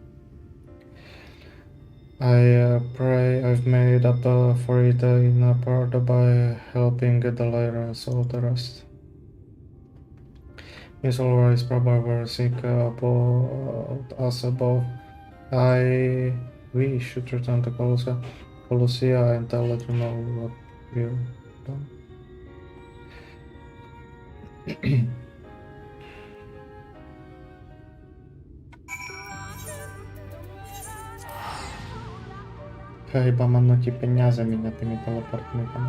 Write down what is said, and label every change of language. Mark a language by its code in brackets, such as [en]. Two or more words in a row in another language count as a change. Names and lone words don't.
[en] I pray I've made up for it in part by helping the later of the rest. Miss Olra is probably sick about us above. We should return to Colossia and I'll let you know what we're done. [sk] Chyba mám ti peniaze míňať tými teleportmi tam.